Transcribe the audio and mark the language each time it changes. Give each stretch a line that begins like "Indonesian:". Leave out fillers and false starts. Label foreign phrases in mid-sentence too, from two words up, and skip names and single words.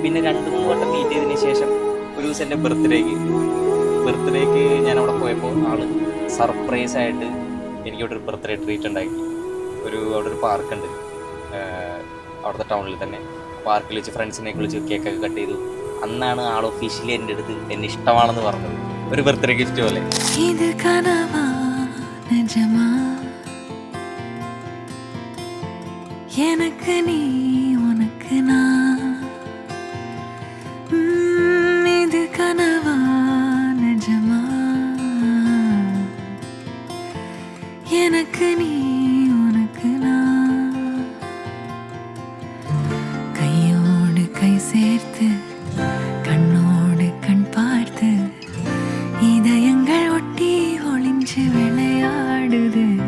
Malayalam: പിന്നെ 2-3 വട്ടം മീറ്റ് ചെയ്തതിന് ശേഷം ഒരു ദിവസം എൻ്റെ ബർത്ത്ഡേക്ക് ഞാൻ അവിടെ പോയപ്പോൾ ആള് സർപ്രൈസ് ആയിട്ട് എനിക്കവിടെ ഒരു
English: birthday treat
Malayalam: ഉണ്ടാക്കി. അവിടെ ഒരു പാർക്കുണ്ട് അവിടുത്തെ ടൗണിൽ തന്നെ. പാർക്കിൽ വെച്ച് ഫ്രണ്ട്സിനെ വിളിച്ച് കേക്കൊക്കെ കട്ട് ചെയ്തു. അന്നാണ് ആൾ ഒഫീഷ്യലി എൻ്റെ അടുത്ത് എന്നെ ഇഷ്ടമാണെന്ന് പറഞ്ഞത്. ഒരു
English: birthday gift
Malayalam: പോലെ.
Tamil: எனக்கு நீ உனக்கு நான், இது கனவா நிஜமா, எனக்கு நீ உனக்கு நான், கையோடு கை சேர்த்து கண்ணோடு கண் பார்த்து இதயங்கள் ஒட்டி ஒளிஞ்சு விளையாடுது.